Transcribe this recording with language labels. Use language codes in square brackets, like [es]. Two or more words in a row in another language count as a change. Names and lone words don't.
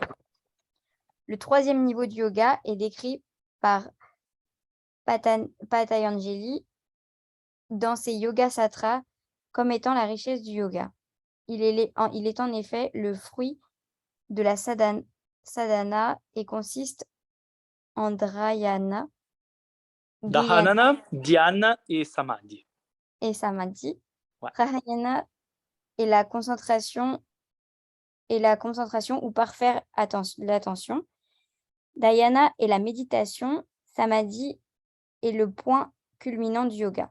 [fr] Le troisième niveau du yoga est décrit par Patanjali dans ses Yoga Sutras comme étant la richesse du yoga. Il est en effet le fruit de la sadhana et consiste en dhyana, Dhanana, dhyana et samadhi. et samadhi. Ouais. Pranayana est la concentration ou par faire l'attention. Dhyana est la méditation. Samadhi est le point culminant du yoga.